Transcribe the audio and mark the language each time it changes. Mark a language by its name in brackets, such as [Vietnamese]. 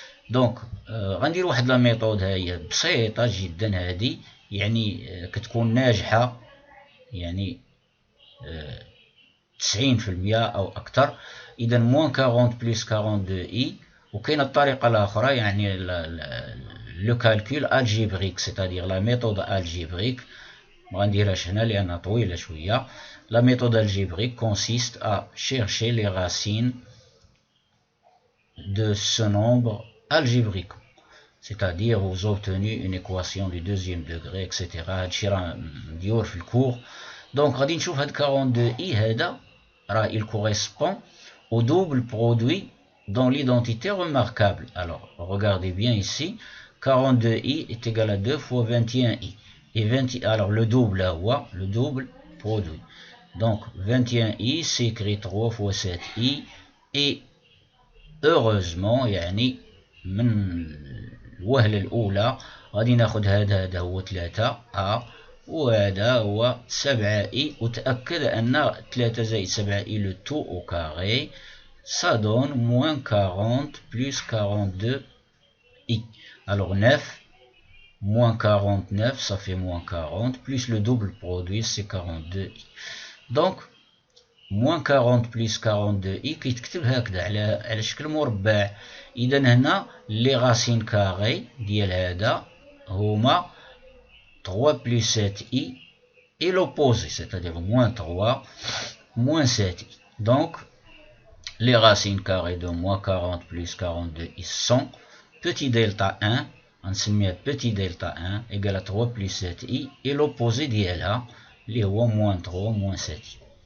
[Arabic] دونك غندير واحد لا ميثود هي بسيطه جدا هذه يعني كتكون ناجحه يعني 90% او اكثر. اذا موان 40 بلس 42 اي. وكاينه الطريقه الاخرى يعني لو كالكول الجبريك سيتادير لا ميثود الجبريك. ما غنديرهاش هنا لانها طويله شويه. [French] لا ميثود الجبريك consiste à chercher les racines de ce nombre algébrique, c'est-à-dire vous obtenez une équation du deuxième degré, etc. [Arabic] هادشي راه مديور في الكور. دونك غادي نشوف هاد 42 i هذا راه [French] il correspond au double produit dans l'identité remarquable. Alors regardez bien ici, 42i est égal à 2 fois 21i. Et 20, alors le double là, le double produit. Donc 21i s'écrit 3 fois 7i. Et heureusement [Arabic] يعني من الوهلة الأولى غادي ناخد هذا هو 3 وهذا هو 7i. وتأكد أن 3 زائد 7i [French] le tout au carré ça donne moins 40 plus 42i. Alors 9 moins 49 ça fait moins 40 plus le double produit c'est 42i. Donc moins 40 plus 42i [Arabic] كيتكتب هكذا على شكل مربع. إذا هنا لي راسين كاري ديال هذا هما [French] 3 plus 7i et l'opposé, c'est-à-dire moins 3 moins 7i. Donc les racines carrées de moins 40 plus 42i sont petit delta 1, [Arabic] غنسميها [French] petit delta 1 égale à 3 plus 7i et l'opposé [Arabic] ديالها اللي هو [French] moins 3 moins 7i.